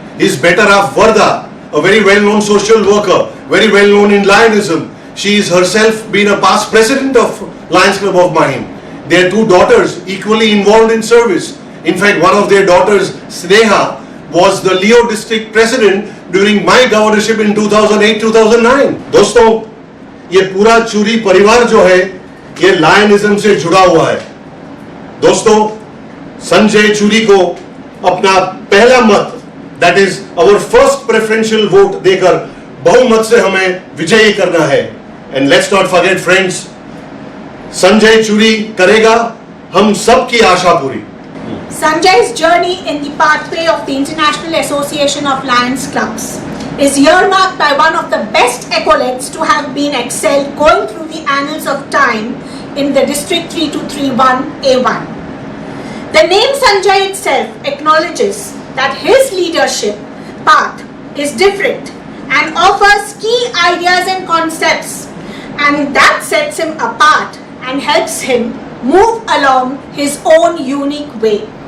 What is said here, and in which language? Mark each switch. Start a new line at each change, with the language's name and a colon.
English: His better half Varda, a very well-known social worker, very well-known in Lionism. She is herself been a past president of Lions Club of Mahim. Their two daughters equally involved in service. In fact, one of their daughters, Sneha, was the Leo district president during my governorship in 2008-2009.
Hindi: दोस्तों, ये पूरा चूरी परिवार जो है, ये लायनिज्म से जुड़ा हुआ है. दोस्तों, संजय चूरी को अपना पहला मत,
English: that is our first preferential vote
Hindi: देकर बहुमत से हमें विजयी करना है.
English: And let's not forget, friends, Sanjay Churi करेगा हम सबकी आशा पूरी. Sanjay's journey in the pathway of the International Association of Lions Clubs is earmarked by one of the best accolades to have been excelled going through the annals of time in the District 3231A1. The name Sanjay itself acknowledges that his leadership path is different and offers key ideas and concepts, and that sets him apart and helps him move along his own unique way.